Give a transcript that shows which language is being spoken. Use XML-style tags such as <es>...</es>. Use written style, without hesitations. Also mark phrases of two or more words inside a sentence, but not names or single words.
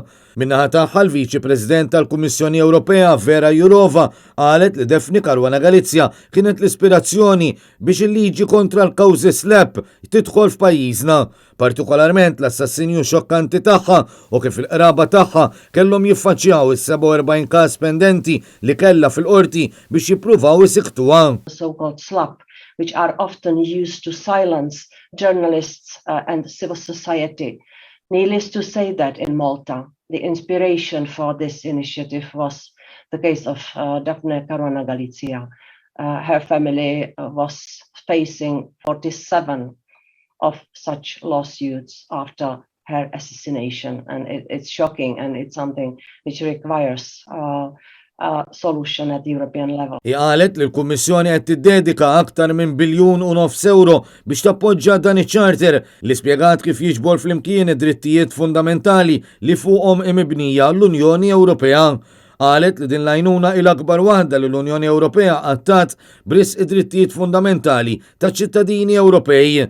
<mt>Minnaħa tagħha l-Viċi President tal-Kummissjoni Ewropea Vera Jourova qalet li Daphne Caruana Galizia kienet l-ispirazzjoni biex il-liġi kontra l-kawżi slap tidħol f'pajjiżna, partikolarment l-assassinju xokkanti tagħha u kif il-qraba tagħha kellhom jiffaċċjaw is-47 każ pendenti li kellha fil-qorti biex jippruvaw isiktuha.</mt> <en>So-called SLAP, which are often used to silence journalists and civil society. Needless to say that in Malta, the inspiration for this initiative was the case of Daphne Caruana Galizia. Her family was facing 47 of such lawsuits after her assassination, and it's shocking, and it's something which requires solution at the European level.</en> <mt>Qalet li l-Kummissjoni qed tiddedika aktar minn €1.5 biljun biex tappoġġja dan iċ-charter li spjegat kif jiġbor flimkien id-drittijiet fundamentali li fuqhom imibnija l-Unjoni Ewropea. Qalet li din l-għajnuna il-akbar waħda li l-Unjoni Ewropea għattat bris id-drittijiet fundamentali taċ-ċittadini Ewropej.</mt>